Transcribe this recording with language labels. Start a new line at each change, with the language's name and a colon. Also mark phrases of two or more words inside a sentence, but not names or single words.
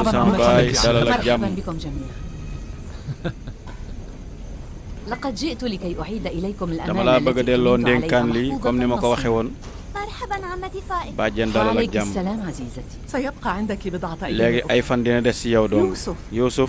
Arabic: مرحباً
Wolof: sama
Arabic: عمك
Wolof: baay
Arabic: الذي
Wolof: dalal ak
Arabic: مرحبا
Wolof: jàmm
Arabic: بكم جميعا. لقد جئت لكي أعيد إليكم
Wolof: dama
Arabic: الأمانة
Wolof: laa bëgg a
Arabic: التي
Wolof: delloo
Arabic: كنت عليها
Wolof: ndénkaan li
Arabic: محفوظة
Wolof: comme ni ma ko waxee
Arabic: بالنص.
Wolof: woon
Arabic: مرحبا عمتي فائق.
Wolof: bàjjen dalal ak
Arabic: وعليك
Wolof: jàmm
Arabic: السلام عزيزتي. سيبقى عندك بضعة
Wolof: léegi
Arabic: أيام
Wolof: ay fan dina des ci yow donc
Arabic: يوسف
Wolof: Youssouf